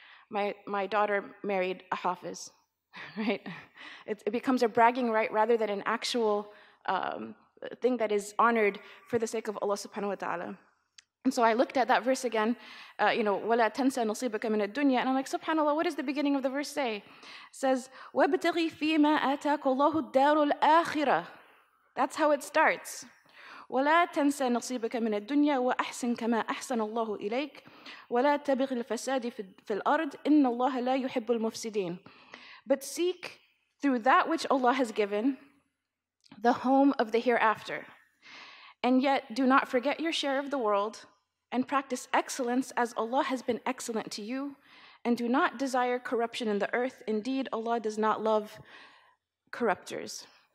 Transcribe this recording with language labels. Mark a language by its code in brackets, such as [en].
[en] My daughter married a hafiz, right? It becomes a bragging right rather than an actual thing that is honored for the sake of Allah subhanahu wa ta'ala. And so I looked at that verse again, [ar] وَلَا تَنْسَ نَصِيبَكَ مِنَ الدُّنْيَا, [en] and I'm like, subhanAllah, what does the beginning of the verse say? It says, [ar] وَابْتَغِي فِي مَا آتَاكَ اللَّهُ الدَّارُ الْآخِرَةِ. [en] That's how it starts. [ar] ولا تنسى نصيبك من الدنيا وأحسن كما أحسن الله إليك ولا تبغ الفساد في الأرض إن الله لا يحب المفسدين. [en] But seek through that which Allah has given the home of the hereafter. And yet do not forget your share of the world and practice excellence as Allah has been excellent to you, and do not desire corruption in the earth. Indeed, Allah does not love corruptors.